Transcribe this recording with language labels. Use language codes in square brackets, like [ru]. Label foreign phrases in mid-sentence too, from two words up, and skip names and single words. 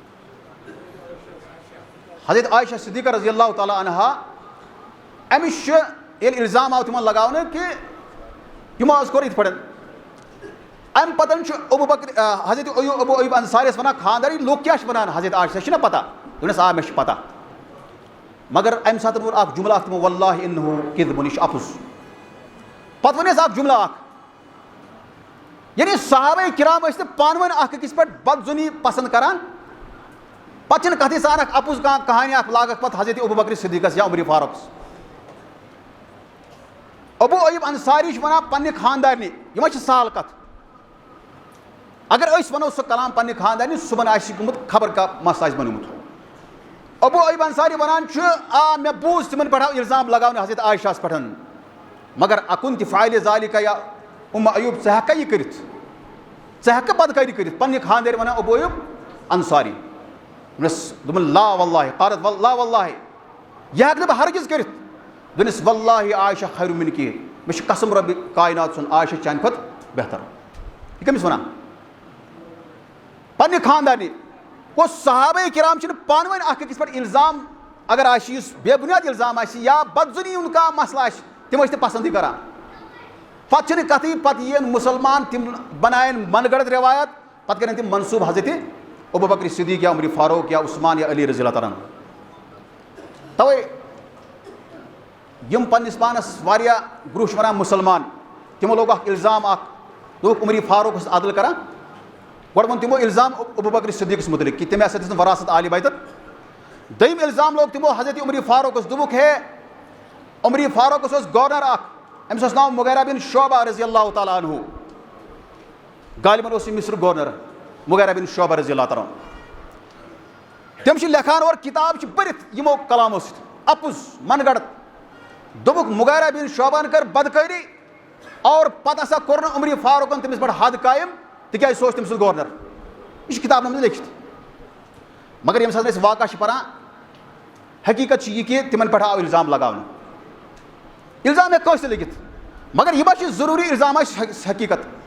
[ks] حضرت عائشہ صدیقہ [ar] رضی اللہ تعالیٰ عنہا [ks] أمِس چھُ ییٚلہِ الزام آو تِمن لگاونہٕ کہِ یِمو حظ کوٚر یِتھ پٲٹھۍ امہِ پتہٕ چھُ ابو بکر حضرت ابو ایوب انصاریَس ونان خانداری لُکھ کیاہ چھِ ونان حضرت عائشہ چھِ نہ پتہ دوٚپنس آ مےٚ چھِ پتہ مگر امہِ ساتہٕ ووٚن اکھ جملہٕ اکھ تِمو [ar] واللہ انہ کِذبٌ [ks] یہِ چھُ اَپُز پتہٕ ووٚن اَسہِ اکھ جملہٕ اکھ یعنی صحابہ کرام ٲسۍ نہٕ پانہٕ ؤنۍ اکھ أکِس پٮ۪ٹھ بدظُنی پسنٛد کران پتہٕ چھِنہٕ کتھٕے سان اکھ اَپُز کانٛہہ کہانی اکھ لاگکھ پتہٕ حضرت ابو بکر صدیقس یا عمر فاروقس ابو ایوب انصاری چھُ ونان پننہِ خاندارنہِ یہِ ما چھِ سہل کتھ اگر أسۍ ونو سُہ کلام پننہِ خاندارنہِ صُبحن آسہِ گوٚمُت خبر کانٛہہ مسلہٕ آسہِ بنیومُت ابو ایوب انصاری ونان چھُ آ مےٚ بوٗز تِمن پٮ۪ٹھ آو الزام لگاونہٕ حضرت عائشہ ہس پٮ۪ٹھ مگر اکُن تہِ [ar] فاعلِ ذالِکہ یا ایوب [ks] ژٕ ہٮ۪ککھا یہِ کٔرِتھ ژٕ ہٮ۪ککھٕ بدکٲری کٔرِتھ پننہِ خاندارِ ونان ابو ایوب انصاری دوٚپُن [ar] لا واللہ قالت لا واللہ [ks] یہِ ہٮ۪کہٕ نہٕ بہٕ ہرگز کٔرِتھ دوٚپنس [ar] واللہ عائشہ خیر منکی [ks] مےٚ چھُ قسم رۄبِ کاینات سُنٛد عائشہ چانہِ کھۄتہٕ بہتر یہِ کٔمِس ونان پننہِ خاندارنہِ گوٚو صحابہ کرام چھِنہٕ پانہٕ ؤنۍ اکھ أکِس پٮ۪ٹھ الزام اگر آسہِ یُس بے بُنیاد الزام آسہِ یا بدظُنی ہُنٛد کانٛہہ مسلہٕ آسہِ تِم ٲسۍ نہٕ پسنٛدٕے کران پتہٕ چھِنہٕ کتھٕے پتہٕ یِیَن مُسلمان تِم بنایَن من گڑت روایت پتہٕ کرن تِم منصوٗب حضرت ابو بکر صدیق یا عمر فاروق یا عثمان یا علی [ar] رضی اللہ تعالیٰ [ks] توے یِم پننِس پانس واریاہ برونٛہہ چھِ ونان مُسلمان تِمو لوگ اکھ الزام اکھ دوٚپُکھ عمر فاروق اوس عدل کران گۄڈٕ ووٚن تِمو الزام ابو بکر صدیقس مُتعلِق کہِ تٔمۍ ہسا دِژ نہٕ وراثت عالِ بیتن دوٚیِم الزام لوگ تِمو حضرت عمر فاروقس دوٚپُکھ ہے عمر فاروقس اوس گورنر اکھ أمِس اوس ناو مغیرہ بن شعبہ [ar] رضی اللہ تعالیٰ عنہ [ks] غالباً اوس یہِ مصرُک گورنر مغیرہ بن شعبہ [ar] رضی اللہ تعالیٰ [ks] تِم چھِ لیکھان اور کِتاب چھِ بٔرِتھ یِمو کلامو سۭتۍ اَپُز من گڑت دوٚپُکھ مغیرہ بن شعبہن کٔر بدکٲری اور پتہٕ ہسا کوٚر نہٕ عمر فاروقن تٔمِس پٮ۪ٹھ حد قٲیِم تِکیازِ سُہ اوس تٔمۍ سُنٛد گورنر یہِ چھُ کِتابن منٛز لیکھِتھ مگر ییٚمہِ ساتہٕ أسۍ واقعہ چھِ پران حقیٖقت چھِ یہِ کہِ تِمن پٮ۪ٹھ آو الزام لگاونہٕ الزام ہیٚکہِ کٲنٛسہِ تہِ لٔگِتھ مگر یہِ ما چھِ ضروٗری الزام آسہِ حقیٖقت